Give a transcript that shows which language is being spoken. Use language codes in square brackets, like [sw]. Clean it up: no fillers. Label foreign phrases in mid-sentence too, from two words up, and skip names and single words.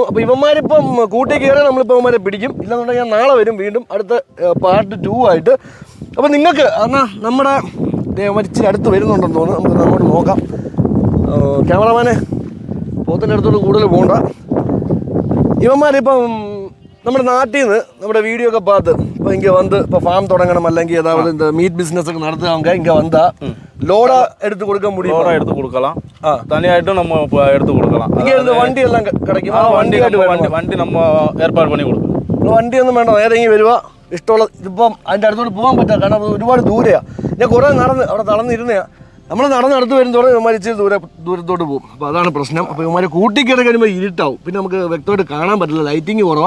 [ml] അപ്പോൾ ഇവന്മാരിപ്പം കൂട്ടി കയറി നമ്മളിപ്പോൾ ഇവന്മാരെ പിടിക്കും. ഇല്ലെന്നുണ്ടെങ്കിൽ ഞാൻ നാളെ വരും വീണ്ടും അടുത്ത പാർട്ട് 2 ആയിട്ട്. അപ്പോൾ നിങ്ങൾക്ക് എന്നാൽ നമ്മുടെ ഇച്ചിരി അടുത്ത് വരുന്നുണ്ടെന്ന് തോന്നുന്നു. നമുക്ക് അങ്ങോട്ട് നോക്കാം. ക്യാമറമാനെ പോത്തിൻ്റെ അടുത്തോട്ട് കൂടുതൽ പോകണ്ട. ഇവന്മാരിപ്പം നമ്മുടെ നാട്ടിൽ നിന്ന് നമ്മുടെ വീഡിയോ ഒക്കെ [ta] பார்த்து இப்போ இங்கே வந்து இப்போ ஃபார்ம் தொடங்கணும் അല്ലെങ്കിൽ ஏதாவது இந்த மீட் பிஸ்னஸ் நடத்துறவங்க இங்கே வந்தா லோடா எடுத்து கொடுக்க முடியும்? லோடா எடுத்து கொடுக்கலாம், தனியாയിട്ടുம் நம்ம எடுத்து கொடுக்கலாம். இங்கே இருந்து வண்டி எல்லாம் கிடைக்குமா? [ml] വണ്ടി நம்ம ഏർപ്പാട് പണി കൊടുക്കും. വണ്ടിയൊന്നും വേണ്ട, നേരെ ഇങ്ങനെ വരുക ഇഷ്ടമുള്ള. ഇതിപ്പം അതിൻ്റെ അടുത്തോട്ട് പോകാൻ പറ്റില്ല, കാരണം അത് ഒരുപാട് ദൂരെയാണ്. ഞാൻ കുറേ നടന്ന് അവിടെ തളർന്നിരുന്നതാണ്. നമ്മൾ നടന്നെടുത്ത് വരുന്നതോടെ ഇവന്മാർ ഇച്ചിരി ദൂരത്തോട്ട് പോകും. അപ്പോൾ അതാണ് പ്രശ്നം. അപ്പോൾ ഇവന്മാരെ കൂട്ടിക്കയറി കഴിയുമ്പോൾ ഇരുട്ടാവും, പിന്നെ നമുക്ക് വ്യക്തമായിട്ട് കാണാൻ പറ്റില്ല, ലൈറ്റിങ് കുറവാണ്.